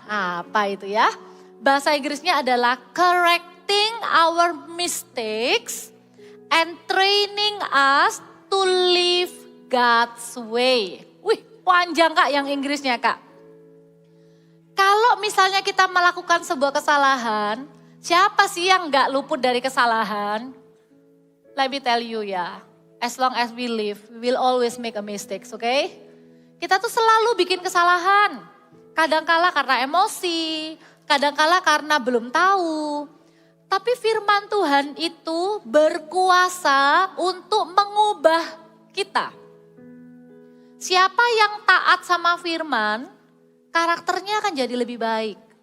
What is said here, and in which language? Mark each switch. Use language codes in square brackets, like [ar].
[id] Apa itu ya? Bahasa Inggrisnya adalah [en] correcting our mistakes and training us to live God's way. [id] Wih, panjang Kak yang Inggrisnya Kak. Kalau misalnya kita melakukan sebuah kesalahan, siapa sih yang gak luput dari kesalahan? [en] Let me tell you ya, as long as we live, we will always make a mistakes, okay? [id] Kita tuh selalu bikin kesalahan. Kadangkala karena emosi, kadangkala karena belum tahu. Tapi firman Tuhan itu berkuasa untuk mengubah kita. Siapa yang taat sama firman, karakternya akan jadi lebih baik.